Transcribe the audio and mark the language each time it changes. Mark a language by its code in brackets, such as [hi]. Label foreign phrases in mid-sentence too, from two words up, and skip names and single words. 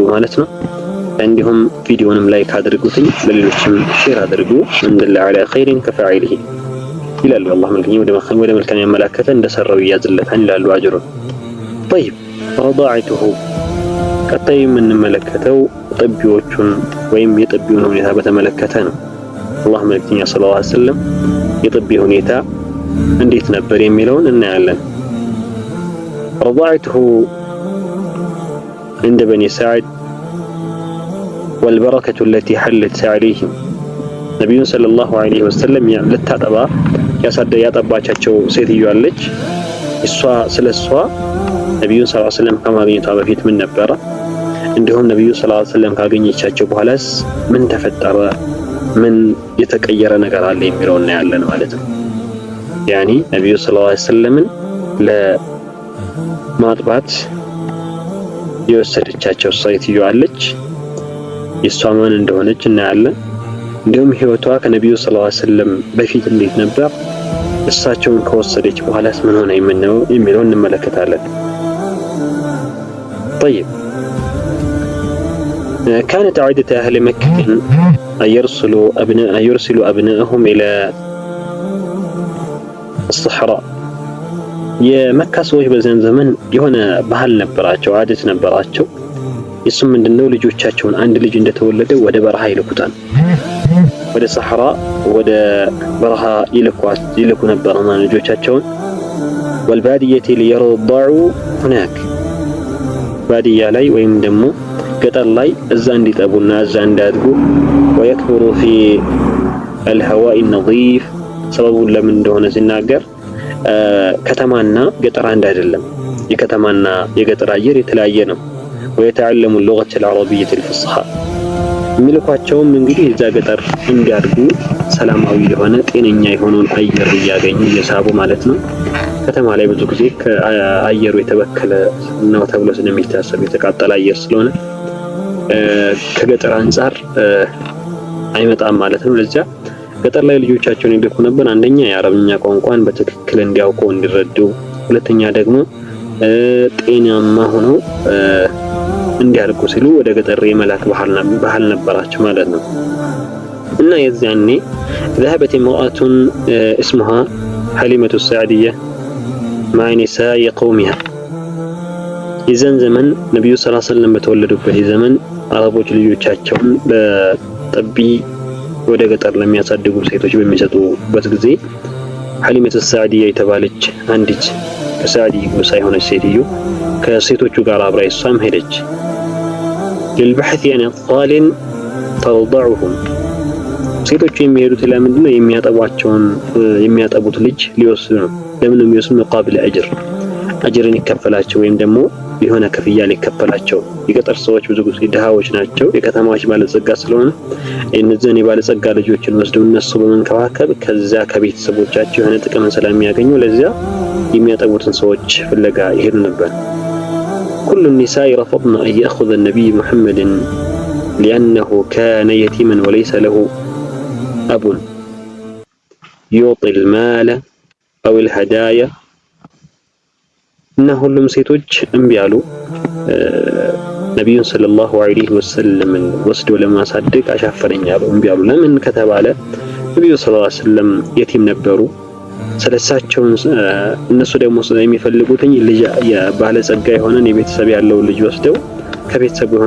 [am] ማለት ነው። እንዲሁም ቪዲዮንም ላይክ አድርጉትኝ፣ ለሌሎችም ሼር አድርጉ። እንደላ [ar] على الخير كفاعله [am] ይላሉ አላህ መልክኝ ወደ መልካም ያመላከተ እንደሰራው ይያዝለታል ይላሉ አጅሩን። طيب ረዳዒቱሁ ቀጣይ የምንመለከተው ጥቢዎቹን ወይም የጥቢውን ሁኔታ በተመለከተ ነው። አላህ መልክኛ [ar] صلى الله عليه وسلم [am] የጥቢ ሁኔታ እንዴት ነበር የሚለውን እናያለን። ረዳዒቱሁ [ar] عند بني سعد والبركة التي حلت عليهم [am] ነብዩ [ar] صلى الله عليه وسلم [am] ለታጠባ ያጠባቻቸው ሴትዮ አለች። እሷ ስለሷ ነብዩ [ar] صلى الله عليه وسلم [am] ከማግኘቷ በፊት ምን ነበረ፣ እንዲሁም ነብዩ [ar] صلى الله عليه وسلم [am] ካገኘቻቸው በኋላስ ምን ተፈጠረ፣ ምን የተቀየረ ነገር አለ የሚለውን እናያለን ማለት ነው። ያኒ ነብዩ [ar] صلى الله عليه وسلم [am] ለማጥባት የወሰደቻቸው ሴትዮ አለች። የሷ ማን እንደሆነች እናያለን። እንዲሁም ህይወቷ ከነብዩ [ar] صلى الله عليه وسلم [am] በፊት እንዴት ነበር፣ እሳቸውን ከወሰደች በኋላስ ምን ሆነ የሚለውን እንመለከታለን። [ar] طيب كانت عادة أهل مكة أن يرسلوا أبنائهم إلى الصحراء. [am] የመካ ሰዎች በዚያን ዘመን የሆነ ባህል ነበራቸው፣ አደት ነበራቸው። እሱም ምንድነው፣ ልጆቻቸውን አንድ ልጅ እንደተወለደ ወደ በረሃ ይልኩታል። ወደ ሰሐራ ወደ በረሃ ይልኩ ነበር ማለት ልጆቻቸውን። [ar] والبادية ليرضعوا هناك [am] ባዲያ ላይ ወይም ደግሞ ገጠር ላይ እዛ እንዲጠቡና እዛ እንዳድጉ [ar] ويكبروا في الهواء النظيف [am] ሰበቡን ለምን እንደሆነ ሲናገር ከተማና ገጠር አንድ አይደለም፣ የከተማና የገጠር አየር የተለያየ ነው። [ar] ويتعلموا اللغة العربية الفصحى [am] ሚልኳቸውም እንግዲህ እዛ ገጠር እንዲያድጉ ሰላማዊ የሆነ ጤነኛ የሆነውን አየር እያገኙ እየሳቡ ማለት ነው። ከተማ ላይ ብዙ ጊዜ ከአየሩ የተበከለ ነው ተብሎ ስለሚታሰብ የተቃጠለ አየር ስለሆነ ከገጠር አንፃር አይመጣም ማለት ነው። ለዚያ ገጠር ላይ ልጆቻቸውን ይልኩ ነበር። አንደኛ የአረብኛ ቋንቋን በትክክል እንዲያውቁ እንዲረዱ፣ ሁለተኛ ደግሞ ጤናማ ሆነው እንዲያርጉ ሲሉ ወደ ገጠር የመላክ ባህል ነበራቸው ማለት ነው። እና የዚያኔ [ar] ذهبت امرأة اسمها حليمة السعدية مع نساء قومها [am] የዛን ዘመን ነብዩ [ar] صلى الله عليه وسلم [am] በተወለዱበት ዘመን አረቦች ልጆቻቸውን በጠቢ ወደ ገጠር ለሚያሳድጉ ሴቶች በሚሰጡበት ጊዜ ሐሊመቱ ሰዕዲያ የተባለች አንዲት ከሰዕዲ ጎሳ የሆነች ሴትዮ ከሴቶቹ ጋር አብራ እሷም ሄደች። [ar] للبحث عن أطفال ترضعهم [am] ሴቶቹ የሚሄዱት ለምንድን ነው? የሚያጠቡት ልጅ ሊወስዱ ነው። ለምን የሚወስዱ? [ar] مقابل أجر [am] ይከፈላቸው ወይም ደግሞ የሆነ ክፍያ ሊከፈላቸው። የገጠር ሰዎች ብዙ ጊዜ ድሃዎች ናቸው። የከተማዎች ባለጸጋ ስለሆነ እነዚህን የባለጸጋ ልጆችን ወስደው እነሱ በመንከባከብ ከዛ ከቤተሰቦቻቸው የሆነ ጥቅም ስለሚያገኙ ለዚያ የሚያጠቡትን ሰዎች ፍለጋ ይሄዱ ነበር። [ar] كل النساء رفضن أن يأخذ النبي محمد لأنه كان يتيما وليس له أب يعطي المال أو الهدايا [am] እና ሁሉም ሴቶች እምቢ አሉ። ነብዩን [ar] صلى الله عليه وسلم [am] ወስዶ ለማሳደግ አሻፈረኝ አሉ፣ እምቢ አሉ። ለምን ከተባለ ነብዩ ሰለላሁ [ar] عليه وسلم [am] የቲም ነበሩ። ስለሳቸው እነሱ ደግሞ የሚፈልጉትኝ ልጅ የባለጸጋ የሆነን የቤተሰብ ያለው ልጅ ወስደው ከቤተሰብ የሆነ